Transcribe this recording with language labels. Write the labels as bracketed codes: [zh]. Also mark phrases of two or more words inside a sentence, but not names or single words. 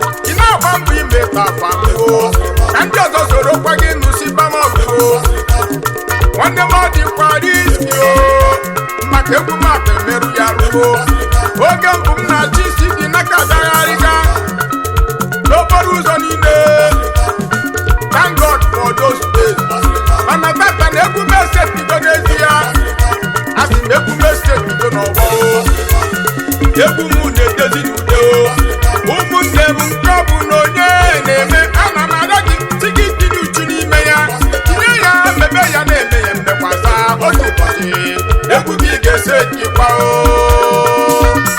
[ig] Ị na-agba mbọ ime ka afọ m o. Ka ndị ọzọ soro kwa gị nụsi ba m ọgụ o. Nwanne m ọ dịkwa riski o. Maka egwu m akpa emerụ ya ruo. Oge mbụ m na-achị isi gị n'aka agagharịga. N'okporo ụzọ niile. [en] Thank God for those days. [ig] Mana tata na egwu m esetigo n'ezie. A sị m egwu m esetigo n'ọgbọ o. Egwu m na-edezi n'udo o. Ụmụnne m nke ọ bụ na onye na-eme, ana m arịọ gị, sị gị dị n'uchu n'ime ya. Tinye ya, mebe ya, na-eme ya mmekwasa. Otu ụbọchị, egwu gị ga-ese jikwa o.